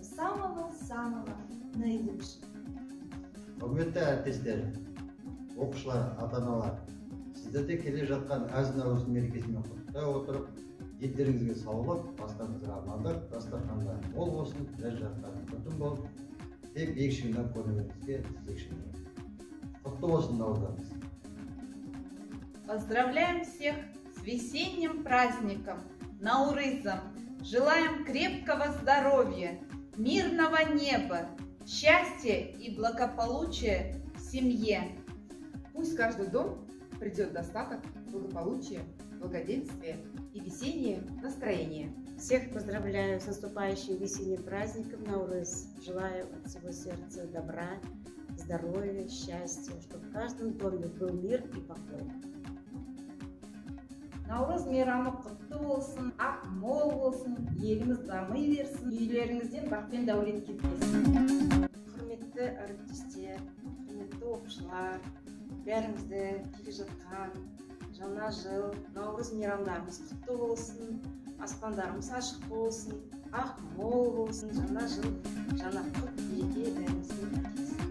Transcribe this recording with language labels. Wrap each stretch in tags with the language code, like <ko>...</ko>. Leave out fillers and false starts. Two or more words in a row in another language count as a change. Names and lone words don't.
<ru>самого наилучшего.</ru> <kk>Құрметті әріптестер, оқушылар, ата-аналар, сіздерде келе жатқан әз наурыз мерекесімен құттықтай отырып, елдеріңізге саулық, бастарыңызға амандық, дастарханда мол болсын, жай жатқан күтім болып, тек бекшіңнен көрінуіңізге тілекшімін. Құтты болсын наурыздарыңыз.</kk> <ru>Поздравляем всех с весенним праздником Наурызом. Желаем крепкого здоровья, мирного неба, счастья и благополучия в семье. Пусть в каждый дом придет достаток, благополучие, благоденствие и весеннее настроение. Всех поздравляю с наступающим весенним праздником Наурыз. Желаю от всего сердца добра, здоровья, счастья, чтобы в каждом доме был мир и покой.</ru> <kk>Наурыз мейрамы құтты болсын, ақ мол болсын, еліміз дами берсін, үйлеріңізден бақ пен дәулет кетпесін. Құрметті әріптестер, құрметті оқушылар, бәріңізді келе жатқан жаңа жыл, Наурыз мейрамдарымыз құтты болсын, аспандарымыз ашық болсын, ақ мол болсын, жаңа жыл, жаңа құт береке бәрімізге әкелсін.</kk>